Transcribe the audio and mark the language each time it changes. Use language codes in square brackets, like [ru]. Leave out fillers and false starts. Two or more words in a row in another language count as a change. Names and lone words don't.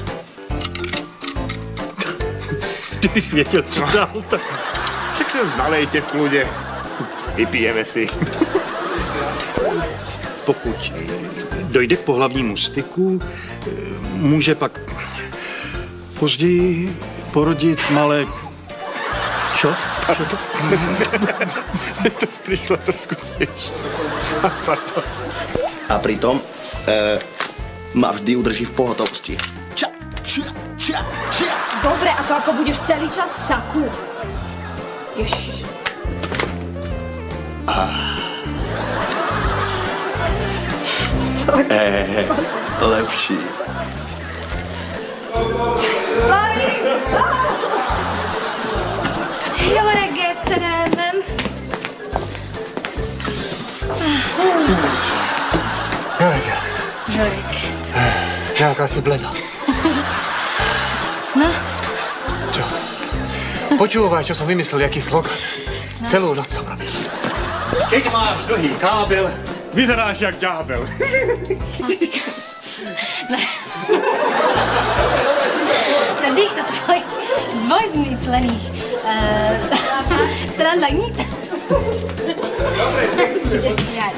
[cs] Kdybych věděl, co dál, tak... Však nalejte v kludě. Vypijeme si. Pokud dojde k pohlavnímu styku, může pak později porodit malé... [sk] Čo? Čo to? To prišlo trošku smiešne. A pritom ma vždy udrží v pohotovosti. Dobre, a to ako budeš celý čas v saku? Ježiš. Lepší. [hu] Jó reggelt, szerelmem! Jó reggelt. Jó reggelt. [sk] Jaká si bleda. No, Čo? Počúvaj, čo som vymyslel, jaký slogan. Celú noc som robil. Keď máš dlhý kábel, vyzeráš jak ďábel. na týchto dvojzmyslených stranách nikto nebude smiať.